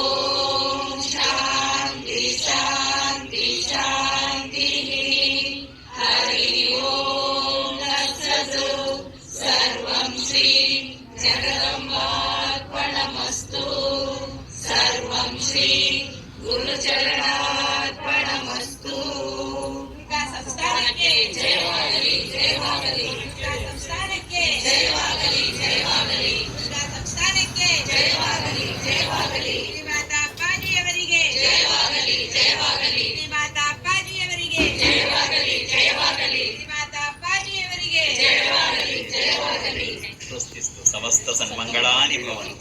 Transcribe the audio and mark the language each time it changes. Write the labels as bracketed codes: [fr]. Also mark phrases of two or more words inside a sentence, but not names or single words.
[sa] शान्ति शान्ति शान्तिः हरि ओम् तत्सत् सर्वं श्री जगदम्बार्पणमस्तु सर्वं श्री [kn] गुरुचरणार्पणमस्तु ಸಂಸ್ಥಾನಕ್ಕೆ ಜಯವಾಗಲಿ ಜಯವಾಗಲಿ ಸಂಸ್ಥಾನಕ್ಕೆ ಜಯವಾಗಲಿ ಜಯವಾಗಲಿ ಸಂಸ್ಥಾನಕ್ಕೆ ಜಯವಾಗಲಿ ಜಯವಾಗಲಿ ಶ್ರೀಮಾತಾ ಅಪ್ಪಾಜಿಯವರಿಗೆ ಜಯವಾಗಲಿ ಜಯವಾಗಲಿ ಶ್ರೀಮಾತಾ ಅಪ್ಪಾಜಿಯವರಿಗೆ ಜಯವಾಗಲಿ ಜಯವಾಗಲಿ ಶ್ರೀಮಾತಾ ಅಪ್ಪಾಜಿಯವರಿಗೆ ಜಯವಾಗಲಿ ಜಯವಾಗಲಿ [sa] ಸ್ವಸ್ತಿಸ್ತು ಸಮಸ್ತ ಸನ್ಮಂಗಳಾನಿ ಭವಂತು.